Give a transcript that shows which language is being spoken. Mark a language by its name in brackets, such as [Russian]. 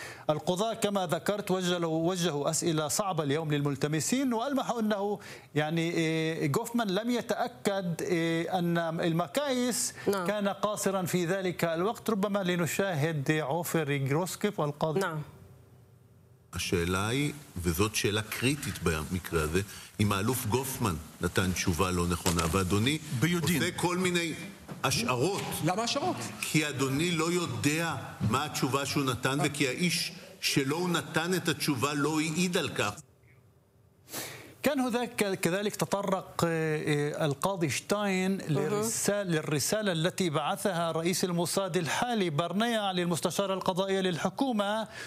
[Arabic] القضاء كما ذكرت وجهوا أسئلة صعبة اليوم للملتمسين، وألمحوا أنه يعني غوفمان لم يتأكد أن المكايس كان قاصرا في ذلك الوقت. ربما لنشاهد عوفر جروسكيف والقاضي. نعم. [Hebrew] השאלה היא, וזאת שאלה קריטית במקרה הזה, אם האלוף גופמן נתן תשובה לא נכונה, ואדוני ביודין. עושה כל מיני השערות. למה השערות? כי אדוני לא יודע מה התשובה שהוא נתן, וכי האיש שלו הוא נתן את התשובה לא העיד על כך. כן. [Arabic] كان هناك كذلك تطرق القاضي شتاين للرسالة التي بعثها رئيس الموساد الحالي برنيع للمستشارة القضائية للحكومة.